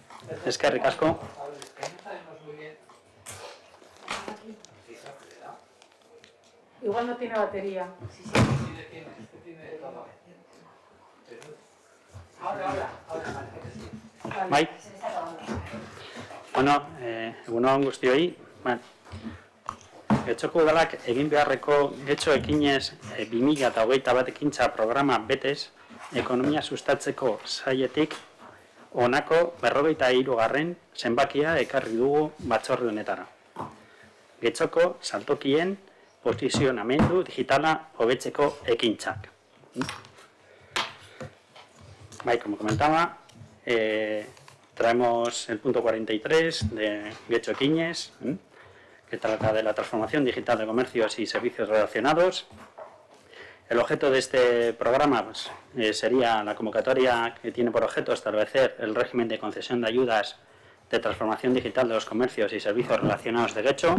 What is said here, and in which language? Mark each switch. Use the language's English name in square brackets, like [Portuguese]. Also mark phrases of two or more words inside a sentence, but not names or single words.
[Basque] Eskerrik asko. [Spanish] Igual no tiene batería. Sí, tiene todo. Ahora, vale. [Basque] Bai. Bueno, egunon guztioi. Getxoko udalak egin beharreko getxo ekinez 2021 ekintza programa betez, ekonomia sustatzeko sailetik honako 43. zenbakia ekarri dugu batzorde honetara. Getxoko saltokien posizionamendu digitala hobetzeko ekintzak. Bai, [Spanish] como comentaba, traemos el punto 43 de Getxo Ekinez, que trata de la transformación digital de comercios y servicios relacionados. El objeto de este programa pues, sería la convocatoria que tiene por objeto establecer el régimen de concesión de ayudas de transformación digital de los comercios y servicios relacionados de Getxo.